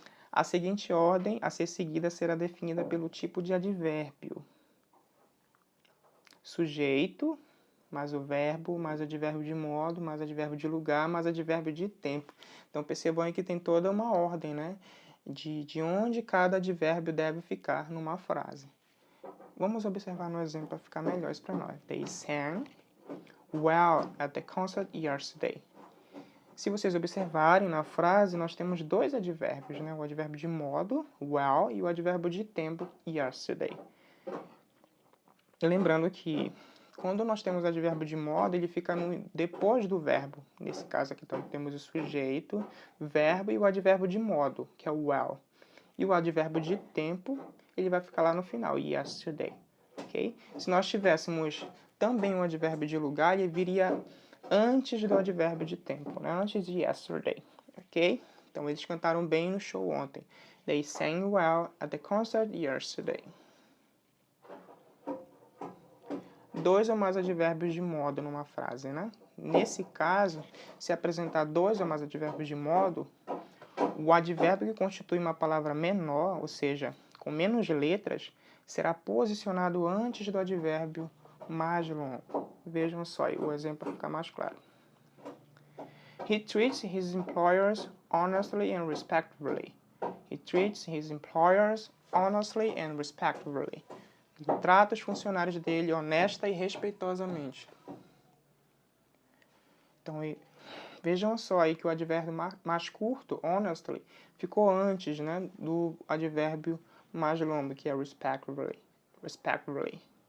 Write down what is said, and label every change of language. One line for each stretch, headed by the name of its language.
Portuguese: A seguinte ordem a ser seguida será definida pelo tipo de advérbio. Sujeito, mais o verbo, mais advérbio de modo, mais advérbio de lugar, mais advérbio de tempo. Então percebam aí que tem toda uma ordem, né? De onde cada advérbio deve ficar numa frase. Vamos observar no exemplo para ficar melhor isso para nós.
English: They sang well at the concert yesterday.
Portuguese: Se vocês observarem na frase, nós temos dois advérbios, né? O advérbio de modo, well, e o advérbio de tempo, yesterday. Lembrando que quando nós temos advérbio de modo, ele fica depois do verbo. Nesse caso aqui, então, temos o sujeito, verbo e o advérbio de modo, que é o well. E o advérbio de tempo, ele vai ficar lá no final, yesterday. Okay? Se nós tivéssemos também um advérbio de lugar, ele viria antes do advérbio de tempo, né? Antes de yesterday. Ok? Então, eles cantaram bem no show ontem.
English: They sang well at the concert yesterday.
Portuguese: Dois ou mais advérbios de modo numa frase, né? Nesse caso, se apresentar dois ou mais advérbios de modo, o advérbio que constitui uma palavra menor, ou seja, com menos letras, será posicionado antes do advérbio mais longo. Vejam só aí o exemplo para ficar mais claro.
English: He treats his employers honestly and respectfully. He treats his employers honestly and respectfully.
Portuguese: Ele trata os funcionários dele honesta e respeitosamente. Então, vejam só aí que o advérbio mais curto, honestly, ficou antes, né, do advérbio mais longo, que é respectfully. Respectfully.